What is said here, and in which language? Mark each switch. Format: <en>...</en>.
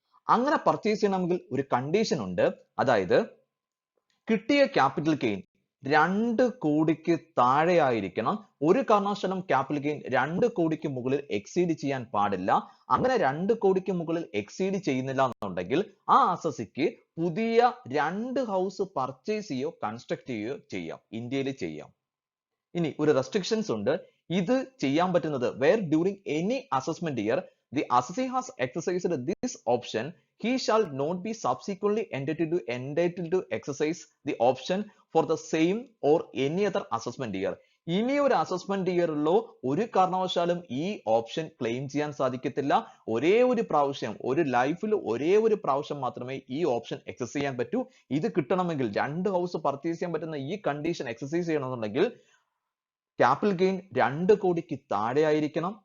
<ml>അങ്ങനെ പർച്ചേസ് ചെയ്യണമെങ്കിൽ ഒരു കണ്ടീഷൻ ഉണ്ട്. അതായത് കിട്ടിയ ക്യാപിറ്റൽ ഗെയിൻ 2 കോടിക്ക് താഴെയായിരിക്കണം. ഒരു കാരണവശാലും ക്യാപിറ്റൽ ഗെയിൻ 2 കോടിക്ക് മുകളിൽ എക്സീഡ് ചെയ്യാൻ പാടില്ല. അങ്ങനെ 2 കോടിക്ക് മുകളിൽ എക്സീഡ് ചെയ്യുന്നില്ല എന്നുണ്ടെങ്കിൽ ആ അസസിക്ക് പുതിയ 2 ഹൗസ് പർച്ചേസ് ചെയ്യോ കൺസ്ട്രക്ട് ചെയ്യോ ചെയ്യാം, ഇന്ത്യയിൽ ചെയ്യാം. ഇനി ഒരു റെസ്ട്രിക്ഷൻസ് ഉണ്ട്. ഇത് ചെയ്യാൻ പറ്റുന്നത്</ml> <en>where during any assessment year the assessee has exercised this option, he shall not be subsequently entitled to exercise the option for the same or any other assessment year.</en> <ml>ഇനി ഒരു അസസ്മെന്റ് ഇയറിലോ ഒരു കാരണവശാലും ഈ option claim ചെയ്യാൻ സാധിക്കത്തില്ല. ഒരേ ഒരു പ്രാവശ്യം, ഒരു ലൈഫിൽ ഒരേ ഒരു പ്രാവശ്യം മാത്രമേ ഈ ഓപ്ഷൻ എക്സസൈസ് ചെയ്യാൻ പറ്റൂ. ഇത് കിട്ടണമെങ്കിൽ 2 ഹൗസ് പർച്ചേസ് ചെയ്യാൻ പറ്റുന്ന ഈ കണ്ടീഷൻ എക്സസൈസ് ചെയ്യണമെന്നുണ്ടെങ്കിൽ ക്യാപിറ്റൽ ഗെയിൻ 2 കോടിക്ക് താഴെ ആയിരിക്കണം.</ml>